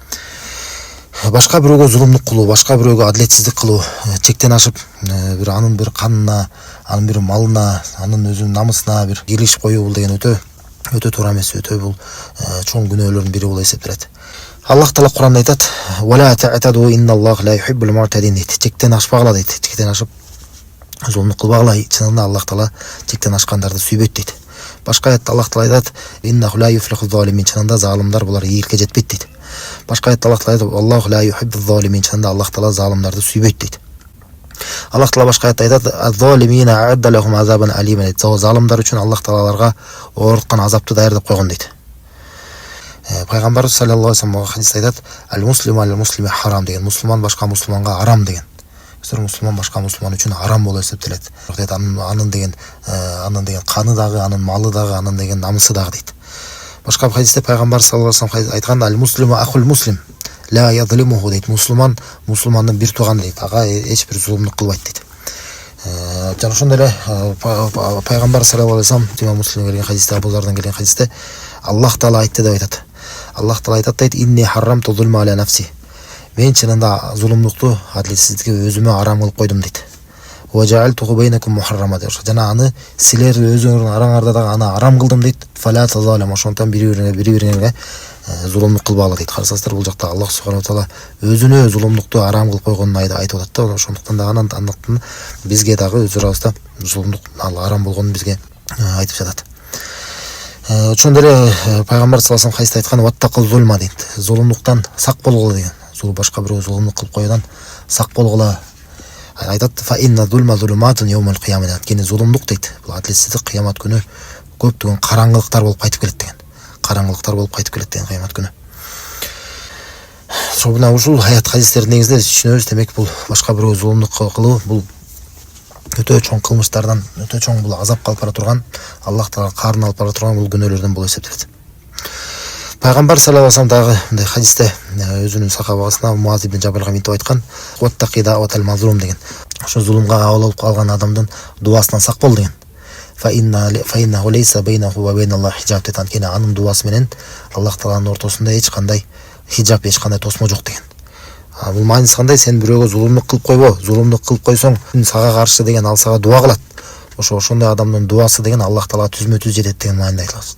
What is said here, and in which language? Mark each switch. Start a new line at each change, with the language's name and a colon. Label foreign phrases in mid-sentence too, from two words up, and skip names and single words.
Kyrgyz: Башка бирөөгө зулумдук кылуу, башка бирөөгө адилетсиздик кылуу, чектен ашып, анын бир канына, анын бир малына, анын өзүнүн намысына бир киришип коюу, бул деген өтө туура эмес, өтө бул чоң күнөөлөрдүн бири болуп эсептелет. Аллах Таала Куранда айтат:
Arabic: "ولا تعتدوا إن الله لا يحب المعتدين" дейт.
Kyrgyz: Чектен ашпагыла дейт. Чектен ашып зулумдук кылбагыла. Чынында Аллах Таала чектен ашкандарды сүйбөйт дейт. Башка аятта Аллах Таала айтат:
Arabic: "إنه لا يفلح الظالمين",
Kyrgyz: чынында залымдар булар ийгиликке жетпейт дейт. Башка аятта Аллах Таала айтат:
Arabic: "الله لا يحب الظالمين",
Kyrgyz: чынында Аллах Таала залымдарды сүйбөйт дейт. Аллах Таала башка аятта айтат:
Arabic: "الظالمين أعد لهم عذابا أليما",
Kyrgyz: дейт. Залымдар үчүн Аллах Таала аларга ооруткан азапты даярдап койгон дейт. Пайгамбар
Arabic: صلى الله عليه وسلم
Kyrgyz: хадисте айтат:
Arabic: "المسلم المسلم حرام",
Kyrgyz: деген. Мусулман башка мусулманга арам деген. Мусулман башка мусулман үчүн арам болуп эсептелет. Анын деген каны дагы, анын малы дагы, анын деген намысы дагы дейт. Башка хадисте пайгамбар
Arabic: صلى الله عليه وسلم
Kyrgyz: айткан:
Arabic: "المسلم أخو المسلم لا يظلمه", дейт.
Kyrgyz: Мусулман мусулмандын бир тууганы дейт. Ага эч бир зулумдук кылбайт дейт. Жана ошондой эле пайгамбар
Arabic: صلى الله عليه وسلم
Kyrgyz: имам Муслимге келген хадисте, Абузардан келген хадисте Аллах Таала айтты деп айтат. Аллах Таала айтат дейт:
Arabic: "إني حرمت الظلم على نفسي".
Kyrgyz: Мен чынында зулумдукту, адилетсиздикти өзүмө арам кылып койдум дейт.
Arabic: "وجعلته بينكم محرما",
Kyrgyz: дейт. Жана аны силер өзүңөрдүн араңарда дагы аны арам кылдым дейт.
Arabic: "فلا تظالموا",
Kyrgyz: ошондон бири-бириңерге зулумдук кылбагыла дейт. Карасаңыздар, бул жакта Аллах
Arabic: سبحانه وتعالى
Kyrgyz: өзүнө зулумдукту арам кылып койгонун айтып атат да. Ошондуктан дагы андыктан бизге дагы өз арабызда зулумдук арам болгонун бизге айтып жатат. Ошондой эле пайгамбар
Arabic: صلى الله عليه وسلم
Kyrgyz: хадисте айткан:
Arabic: "واتقوا الظلم",
Kyrgyz: дейт. Зулумдуктан сак болгула деген. Башка бирөө зулумдук кылып койгондан сак болгула. Айтат:
Arabic: "فإن الظلم ظلمات يوم القيامة", дейт. Кene зулумдук дейт.
Kyrgyz: Бул адилетсиздик кыямат күнү көптөгөн караңгылыктар болуп кайтып келет деген. Караңгылыктар болуп кайтып келет деген кыямат күнү. Собуна ушул аят хадистердин негизинде түшүнөбүз, демек бул башка бирөө зулумдук кылуу бул өтө чоң кылмыштардан, өтө чоң бул азапка алып бара турган, Аллах Таала каарына алып бара турган бул күнөөлөрдөн болуп эсептелет. Пайгамбар
Arabic: صلى الله عليه وسلم
Kyrgyz: дагы мындай хадисте өзүнүн сахабасына Муаз ибн Жабалга мынтип айткан:
Arabic: "واتق دعوة المظلوم",
Kyrgyz: деген. Ошо зулумга кабыл калган адамдын дуасынан сак бол деген.
Arabic: "فإنه ليس بينه وبين الله حجاب", деген.
Kyrgyz: Кene анын дуасы менен Аллах Тааланын ортосунда эч кандай хиджаб, эч кандай тосмо жок деген. Бул мааниси кандай? Сен бирөөгө зулумдук кылып койбо. Зулумдук кылып койсоң, сага каршы деген ал сага дуа кылат. Ошондой адамдын дуасы деген Аллах Таалага түзмө-түз жетет деген мааниде айтылат.